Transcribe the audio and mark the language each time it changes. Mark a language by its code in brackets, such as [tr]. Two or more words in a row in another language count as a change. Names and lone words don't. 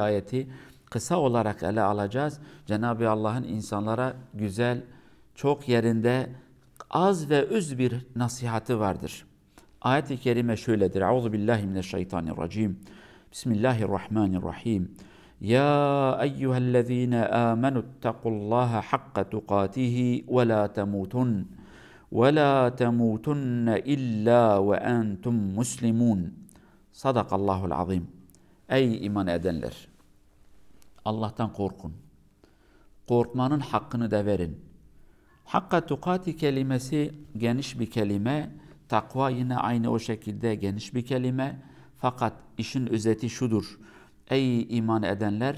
[tr] ayeti kısa olarak ele alacağız. Cenab-ı Allah'ın insanlara güzel, çok yerinde, az ve öz bir nasihatı vardır. Ayet-i kerime şöyledir. [ar] أعوذ بالله من الشيطان الرجيم. بسم الله الرحمن الرحيم. يا أيها الذين آمنوا اتقوا الله حق تقاته ولا تموتن. وَلَا تَمُوتُنَّ إِلَّا وَاَنْتُمْ مُسْلِمُونَ. صدق الله العظيم. [tr] Ey iman edenler! Allah'tan korkun. Korkmanın hakkını da verin. [ar] حق تقاته [tr] kelimesi geniş bir kelime. Takva yine aynı o şekilde geniş bir kelime. Fakat işin özeti şudur. Ey iman edenler!